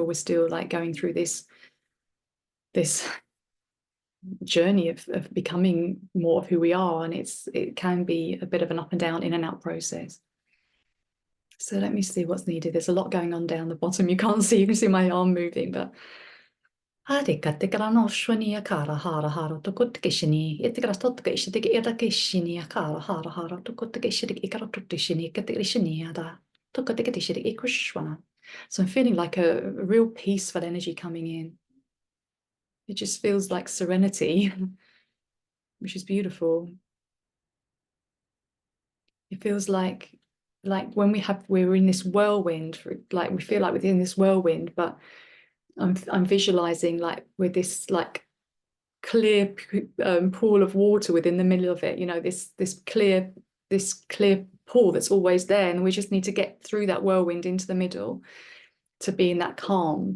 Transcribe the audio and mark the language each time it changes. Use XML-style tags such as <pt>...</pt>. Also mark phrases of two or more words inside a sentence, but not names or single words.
<en>We're still like going through this journey of becoming more of who we are. And it can be a bit of an up and down, in and out process. So let me see what's needed. There's a lot going on down the bottom. You can't see, you can see my arm moving, but Harikattikaranoshuania kara hara tukuttikishini, itikarastotkishtik irakishini hara tukuttikishitik ikaratuttishini katikishiniada tukuttikishitik ikushwana. So I'm feeling like a real peaceful energy coming in. It just feels like serenity. which is beautiful. It feels like when we're in this whirlwind, like we feel like we're in this whirlwind, but I'm visualizing like with this like clear pool of water within the middle of it, you know, this clear pool that's always there, and we just need to get through that whirlwind into the middle to be in that calm.</en>